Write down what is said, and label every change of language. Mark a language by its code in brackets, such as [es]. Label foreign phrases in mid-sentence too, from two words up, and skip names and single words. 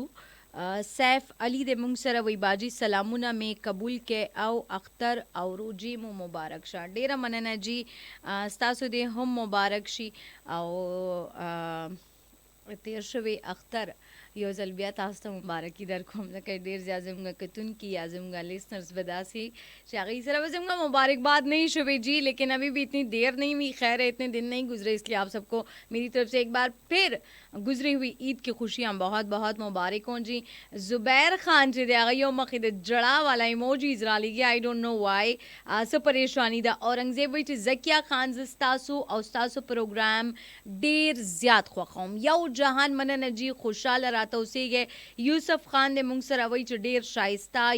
[ps] سیف علی د مونږ سره وی باجی سلامونه می قبول کې او اختر او روجی مو مبارک شه. ډیره مننه جی ستاسو دې هم مبارک شي او تیر شوی اختر یو ځل بیا تاسو ته مبارکي درکوم ځکه ډېر زیات زموږ کتونکي یا زموږ لیسنرز به داسې چې هغوی سره به زموږ مبارکباد نہیں شوی جی [ur] لیکن ابھی بھی اتنی دیر نہیں ہوئی. خیر ہے اتنے دن نہیں گزرے اس لیے آپ سب کو میری طرف سے ایک بار پھر گزری ہوئی عید کی خوشیاں بہت بہت مبارک ہوں جی. [ps] زبیر خان چې دی هغه یو مخې د جړا والا ایموجیز را لګي. [en] I don't know why [ps] څه پریشانی ده. اورنګزیب وایي چې زکیه خان زه ستاسو او ستاسو پروګرام ډېر زیات خوښوم. یو جهان مننه جی خوشحاله راته اوسیږئ. یوسف خان دی مونږ سره وایي چې ډېر ښایسته.